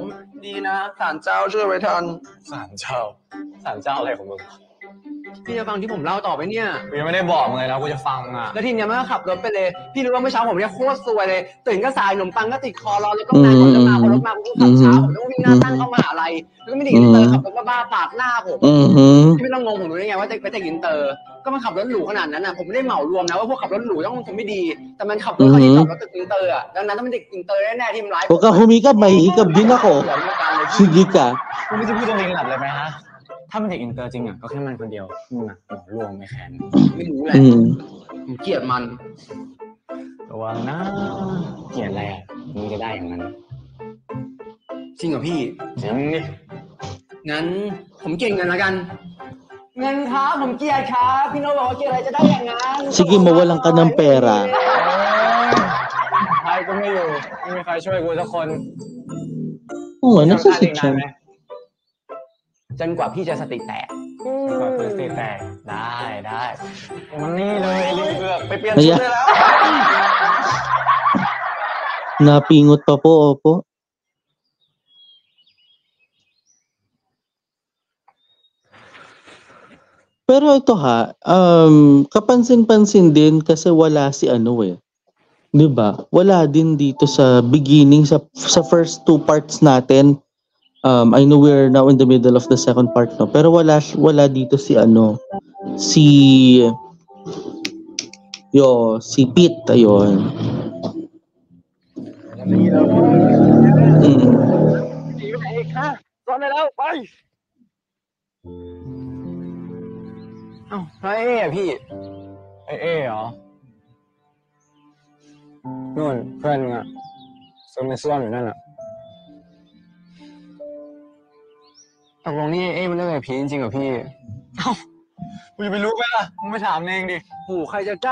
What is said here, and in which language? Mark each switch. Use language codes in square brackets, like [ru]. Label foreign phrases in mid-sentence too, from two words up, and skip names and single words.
[th] ดีนะศาลเจ้าช่วยไว้ทันศาลเจ้าอะไรของมึงพี่จะฟังที่ผมเล่าต่อไปเนี่ยกูยังไม่ได้บอกมึงเลยนะกูจะฟังอ่ะแล้วทีเนี้ยมันก็ขับรถไปเลยพี่รู้ว่าเมื่อเช้าผมเนี่ยโคตรซวยเลยตื่นก็สายขนมปังก็ติดคอรอแล้วก็นานกว่าจะมาพอรถมาผมก็ขับช้าผมต้องวิ่งหน้าตั้งเข้ามหาลัยแล้วก็ไม่ได้อินเตอร์ขับรถบ้าๆปาดหน้าผม ที่ไม่ต้องงงผมรู้ได้ไงว่าเป็นเด็กอินเตอร์ก็มันขับรถหรูขนาดนั้นนะผมไม่ได้เหมารวมนะว่าพวกขับรถหรูต้องคนไม่ดีแต่มันขับรถเขาที่ขับรถตึกอินเตอร์อ่ะดังนั้นต้องเป็นเด็กอินเตอร์แน่ๆที่มันร้าย [tl] Huwag ka humikap, mahihikap din ako. Sige ka. [th] คุณไม่จะพูดตรงนี้หลับเลยไหมฮะถ้ามันเด็กอินเตอร์จริงอ่ะก็แค่มันคนเดียวมึงอ่ะเหมารวมไม่แคนไม่รู้แหละผมเกลียดมันระวังนะเกลียดอะไรอ่ะมึงจะได้อย่างนั้นจริงเหรอพี่จริงดิงั้นผมเกลียดเงินละกันเงินครับผมเกลียดครับพี่โน้ตบอกว่าเกลียดอะไรจะได้อย่างนั้น [tl] Sige, mawalan ka ng pera. [th] ใครก็ไม่อยู่ไม่มีใครช่วยกูสักคน [tl] Oo nga, [th] ทำ [tl] nasa [th] ท่าเองนาน [tl] siya. [th] ไหมจนกว่าพี่จะสติแตกจนกว่าพี่จะสติแตกได้มันนี่เลยลิงเผือกไปเปลี่ยนชุดได้แล้ว [tl] Napingot pa po, opo. Pero ito ha, kapansin-pansin din kasi wala si ano eh. 'Di ba? Wala din dito sa beginning sa [en] first two parts [tl] natin. [en] I know we're now in the middle of the second part no, [tl] pero wala dito si ano, si Pete ayun. Mm. [th] หนีไปไหนอีกคะซ่อนได้แล้วไปเอ้าแล้วเอ๊ะพี่เอ๊ะเหรอนู่นเพื่อนมึงอะซ่อนอยู่นั่นอะตกลงนี่เอ๊ะมันเรื่องอะไรพี่จริงๆเหรอพี่เอ้ากูจะไปรู้ไหมล่ะมึงไปถามเองดิโหใครจะกล้า